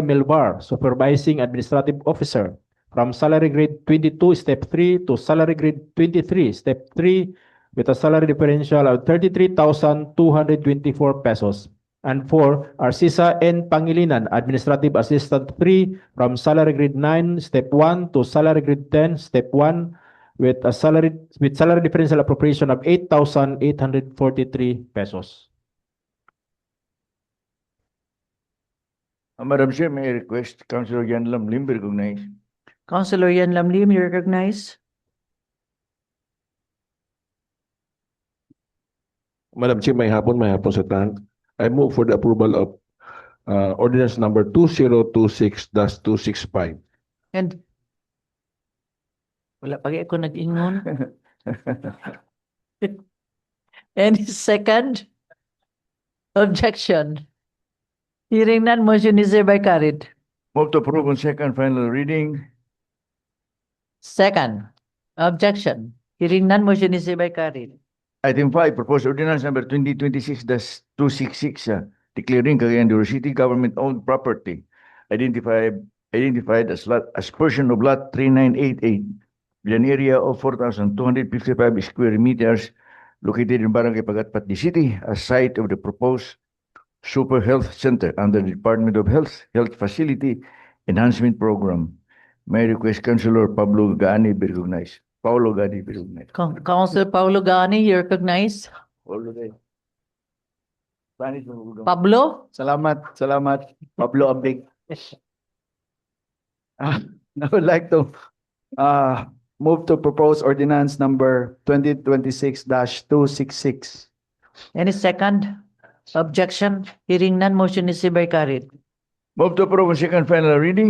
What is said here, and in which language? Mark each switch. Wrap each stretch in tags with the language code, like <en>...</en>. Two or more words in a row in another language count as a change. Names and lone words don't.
<en>Melbar, Supervising Administrative Officer, from salary grade 22, step 3 to salary grade 23, step 3, with a salary differential of 33,224 pesos. And 4. Arcisa N. Pangilinan, Administrative Assistant 3, from salary grade 9, step 1 to salary grade 10, step 1, with salary differential appropriation of 8,843 pesos. Madam Chair, may I request Councilor Yan Lamlim be recognized. Councilor Yan Lamlim, you recognize. Madam Chair,</en> <ceb>may hapon sa tanan.</ceb> <en>I move for the approval of ordinance number 2026-265.</en> <ceb>And wala pagi ako nag-ingon.</ceb> <en>Any second? Objection? Hearing none, motion is hereby carried. Move to approve on second final reading. Second, objection. Hearing none, motion is hereby carried. Item 5, proposed ordinance number 2026-266, declaring Cagayan de Oro City government-owned property identified as portion of lot 3988 with an area of 4,255 square meters located in Barangay Pagatpat City as site of the proposed Super Health Center under the Department of Health Facility Enhancement Program. May I request Councilor Paulo Gani be recognized. Councilor Paulo Gani, you recognize.</en> <ceb>Paulo Gani. Spanish mo. Pablo? Salamat, Pablo Abig.</ceb> <en>I would like to move to propose ordinance number 2026-266. Any second? Objection? Hearing none, motion is hereby carried. Move to approve on second final reading.</en>